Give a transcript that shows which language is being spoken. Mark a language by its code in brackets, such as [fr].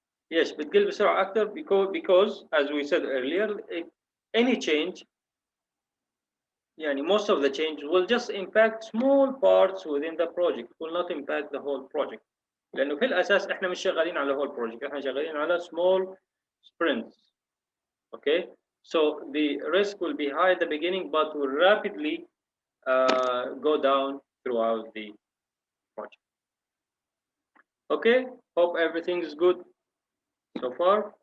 [ar] يس بتقل بسرعه اكثر [en] because as we said earlier any change يعني most of the change will just impact small parts within the project, will not impact the whole project. [ar] لانه في الاساس احنا مش شغالين على whole project، احنا شغالين على [en] small sprints. okay, so the risk will be high at the beginning but will rapidly go down throughout the project. Okay, hope everything is good so far.